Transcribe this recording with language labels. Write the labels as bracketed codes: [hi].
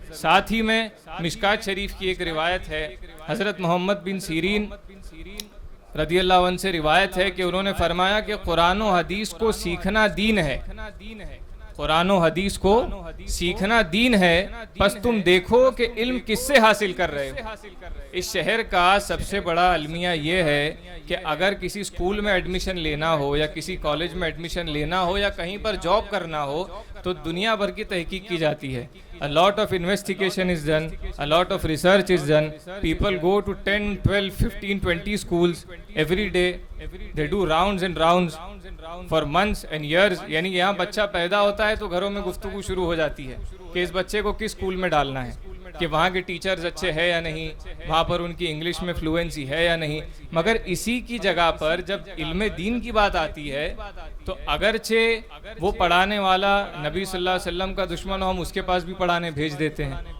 [ur] ساتھ ہی میں مشکات شریف کی ایک روایت ہے، حضرت محمد بن سیرین رضی اللہ عنہ سے روایت ہے کہ انہوں نے فرمایا کہ قرآن و حدیث کو سیکھنا دین ہے، قرآن و حدیث کو سیکھنا دین ہے، پس تم دیکھو کہ علم کس سے حاصل کر رہے ہو. اس شہر کا سب سے بڑا المیہ یہ ہے کہ اگر کسی اسکول میں ایڈمیشن لینا ہو یا کسی کالج میں ایڈمیشن لینا ہو یا کہیں پر جاب کرنا ہو تو دنیا بھر کی تحقیق کی جاتی ہے. [en] A lot of investigation is done, a lot of research is done. People go to 10, 12, 15, 20 schools every day. They do rounds and rounds for months and years. [ur] یعنی یہاں بچہ پیدا ہوتا ہے تو گھروں میں گفتگو شروع ہو جاتی ہے کہ اس بچے کو کس اسکول میں ڈالنا ہے، کہ وہاں کے ٹیچرز اچھے ہیں یا نہیں، وہاں پر ان کی انگلش میں فلوئنسی ہے یا نہیں. مگر اسی کی جگہ پر جب علم دین کی بات آتی ہے تو اگرچہ وہ پڑھانے والا نبی صلی اللہ علیہ وسلم کا دشمن ہو، ہم اس کے پاس بھی پڑھانے بھیج دیتے ہیں.